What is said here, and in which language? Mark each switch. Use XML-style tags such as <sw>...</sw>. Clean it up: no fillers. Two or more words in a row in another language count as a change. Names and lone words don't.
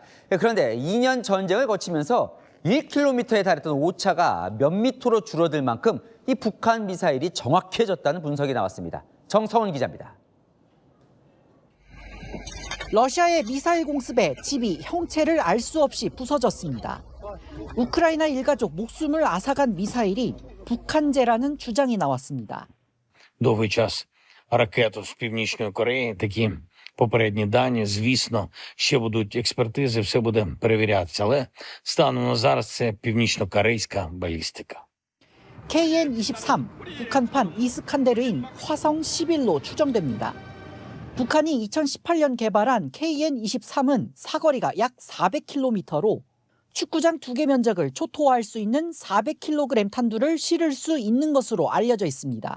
<ko>그런데 2년 전쟁을 거치면서 1km에 달했던 오차가 몇 미터로 줄어들 만큼 이 북한 미사일이 정확해졌다는 분석이 나왔습니다. 정성훈 기자입니다. 러시아의 미사일 공습에 집이 형체를 알 수 없이 부서졌습니다. 우크라이나 일가족 목숨을 앗아간 미사일이 북한제라는 주장이 나왔습니다.</ko> <uk>Довгий час ракету з Північної Кореї, такі попередні дані, звісно, ще будуть експертизи, все буде перевірятися, але станом на зараз це північно-корейська балістика.</uk> <ko>KN-23, 북한판 이스칸데르인 화성 11로 추정됩니다. 북한이 2018년 개발한 KN-23은 사거리가 약 400km로 축구장 2개 면적을 초토화할 수 있는 400kg 탄두를 실을 수 있는 것으로 알려져 있습니다.</ko>